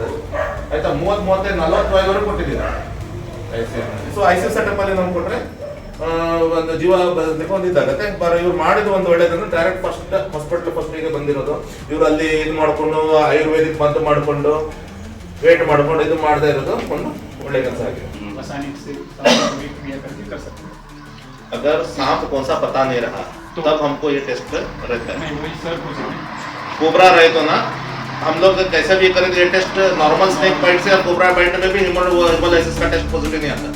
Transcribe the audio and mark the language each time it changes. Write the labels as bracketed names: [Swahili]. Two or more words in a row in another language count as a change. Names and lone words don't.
[Kannada] ಆಯ್ತಾ, 30-35-40 ವಾಯಿಲ್ ವರೆಗೂ ಕೊಟ್ಟಿದ್ದೀವಿ. ಸೊ [English] ICU setup [Kannada] ಅಲ್ಲಿ ನಾವು ಕೊಟ್ರೆ ಒಂದು ಜೀವ ಒಂದು ಇದಾಗತ್ತೆ. ಇವ್ರು ಮಾಡಿದ ಒಂದು ಒಳ್ಳೇದಂದ್ರೆ [English] direct first hospital first [Kannada] ಈಗ ಬಂದಿರೋದು. ಇವ್ರು ಅಲ್ಲಿ ಇದು ಮಾಡ್ಕೊಂಡು ಆಯುರ್ವೇದಿಕ್ ಮದ್ದು ಮಾಡ್ಕೊಂಡು ವೇಟ್ ಮಾಡ್ಕೊಂಡು ಇದು ಮಾಡದೇ ಇರೋದು ಒಂದು ಒಳ್ಳೆ ಕೆಲಸ ಆಗಿದೆ. [Hindi] अगर सांप कौन सा पता नहीं रहा तब हमको ये टेस्ट रहता है. कोबरा रहे तो ना हम लोग कैसे भी करें ये टेस्ट [English] normal snake bite [Hindi] से और [English] cobra bite [Hindi] में भी हेमोलाइसिस का [English] test positive [Hindi] नहीं आता.